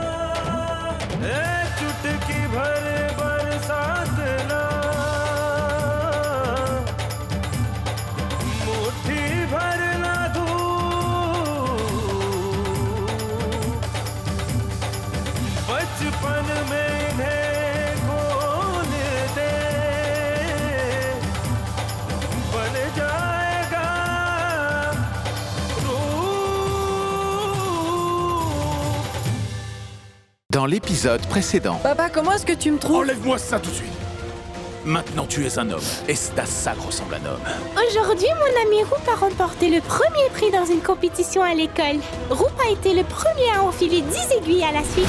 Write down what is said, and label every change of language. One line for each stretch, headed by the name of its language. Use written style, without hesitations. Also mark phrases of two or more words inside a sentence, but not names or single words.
Hindi: चुटकी भर बरसात ना, मुट्ठी भर ना धूप, बचपन में इन्हें खोल दे, बन जाएगा रूप।
French: Dans l'épisode précédent, Papa, comment est-ce que tu me trouves? enlève-moi ça tout de suite. Maintenant tu es un homme, et ta sac ressemble à un homme. Aujourd'hui, mon ami Roop a remporté le premier prix dans une compétition à l'école. Roop a été le premier à enfiler 10 aiguilles à la suite.